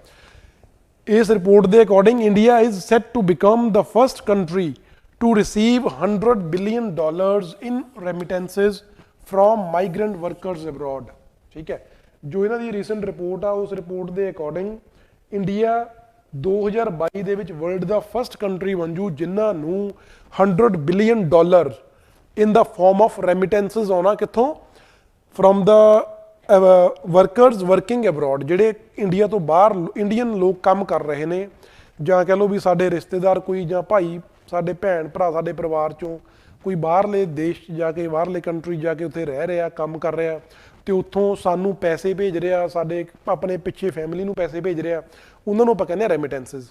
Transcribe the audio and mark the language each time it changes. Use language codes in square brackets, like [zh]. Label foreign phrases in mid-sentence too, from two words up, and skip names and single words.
[pa] ਇਸ ਰਿਪੋਰਟ ਦੇ ਅਕੋਰਡਿੰਗ [en] India is set to become the first country to receive $100 billion in remittances from migrant workers abroad, [pa] ਠੀਕ ਹੈ। ਜੋ ਇਹਨਾਂ ਦੀ ਰੀਸੈਂਟ ਰਿਪੋਰਟ ਆ, ਉਸ ਰਿਪੋਰਟ ਦੇ ਅਕੋਰਡਿੰਗ ਇੰਡੀਆ 2022 ਦੇ ਵਿੱਚ ਵਰਲਡ ਦਾ ਫਸਟ ਕੰਟਰੀ ਬਣ ਜੂ ਜਿਨ੍ਹਾਂ ਨੂੰ $100 ਬਿਲੀਅਨ [en] in the form of remittances [pa] ਆਉਣਾ ਕਿੱਥੋਂ? [en] from the workers working abroad, [pa] ਜਿਹੜੇ ਇੰਡੀਆ ਤੋਂ ਬਾਹਰ ਇੰਡੀਅਨ ਲੋਕ ਕੰਮ ਕਰ ਰਹੇ ਨੇ, ਜਾਂ ਕਹਿ ਲਓ ਵੀ ਸਾਡੇ ਰਿਸ਼ਤੇਦਾਰ ਕੋਈ ਜਾਂ ਭਾਈ ਸਾਡੇ ਭੈਣ ਭਰਾ ਸਾਡੇ ਪਰਿਵਾਰ ਚੋਂ ਕੋਈ ਬਾਹਰਲੇ ਦੇਸ਼ 'ਚ ਜਾ ਕੇ ਬਾਹਰਲੇ ਕੰਟਰੀ ਜਾ ਕੇ ਉੱਥੇ ਰਹਿ ਰਿਹਾ, ਕੰਮ ਕਰ ਰਿਹਾ, ਤੇ ਉੱਥੋਂ ਸਾਨੂੰ ਪੈਸੇ ਭੇਜ ਰਿਹਾ, ਸਾਡੇ ਆਪਣੇ ਪਿੱਛੇ ਫੈਮਿਲੀ ਨੂੰ ਪੈਸੇ ਭੇਜ ਰਿਹਾ, ਉਹਨਾਂ ਨੂੰ ਆਪਾਂ ਕਹਿੰਦੇ ਆ ਰੈਮਿਟੈਂਸਸ।